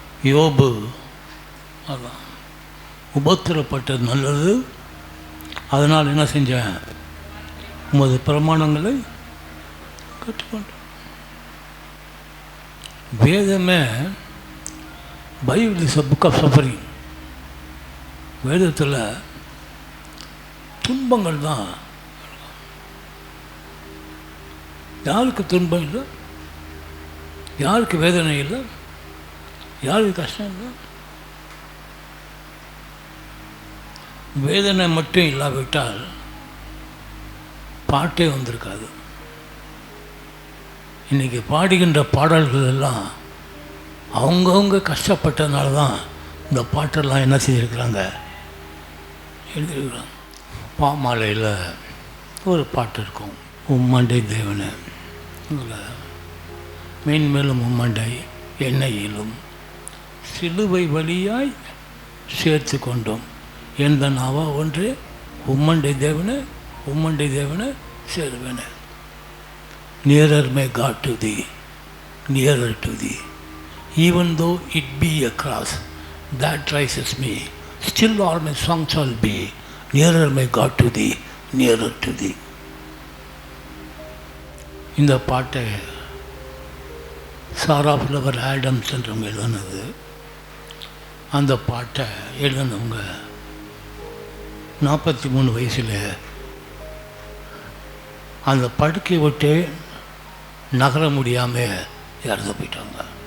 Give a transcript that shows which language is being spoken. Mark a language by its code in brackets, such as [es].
[ta] யோபு அதான், உபத்திரப்பட்டது நல்லது, அதனால் என்ன செஞ்சேன், உமது பிரமாணங்களை கற்றுக்கொண்டேன். வேதமே, [en] Bible is a book of suffering. [ta] வேதத்தில் துன்பங்கள் தான். யாருக்கு துன்பம் இல்லை, யாருக்கு வேதனை இல்லை, யாருக்கு கஷ்டம் இல்லை. வேதனை மட்டும் இல்லாவிட்டால் பாட்டே வந்திருக்காது. இன்றைக்கி பாடுகின்ற பாடல்கள் எல்லாம் அவங்கவுங்க கஷ்டப்பட்டதுனால தான் இந்த பாட்டெல்லாம் என்ன செய்திருக்கிறாங்க, எழுதியிருக்கிறாங்க. பாமாலையில் ஒரு பாட்டு இருக்கும், உம்மண்டை தேவனை மேன்மேலும் உம்மண்டை எண்ணெயிலும் சிலுவை வழியாய் சேர்த்து கொண்டோம். எந்த நாவா ஒன்று உம்மண்டை தேவனை சேருவேன. [en] Nearer may God to thee, nearer to thee. Even though it be a cross that rises me, still all my songs shall be, nearer may God to thee, nearer to thee. [ta] இந்த பாட்டை சாரா flower Adams என்றவங்க எழுதினது. அந்த பாட்டை எழுதினவங்க 43 வயசில் அந்த படுக்கை விட்டு நகர முடியாமல் இறந்து போயிட்டாங்க.